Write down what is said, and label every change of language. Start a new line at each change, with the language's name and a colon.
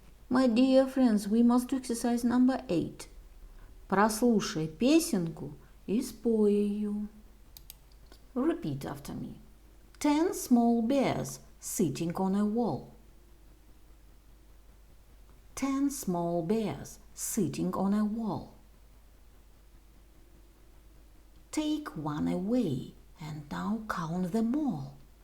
English: My dear friends, we must do exercise number 8.
Russian: Прослушай песенку и спой ее.
English: Repeat after me. 10 small bears sitting on a wall. 10 small bears sitting on a wall. Take one away and now count them all.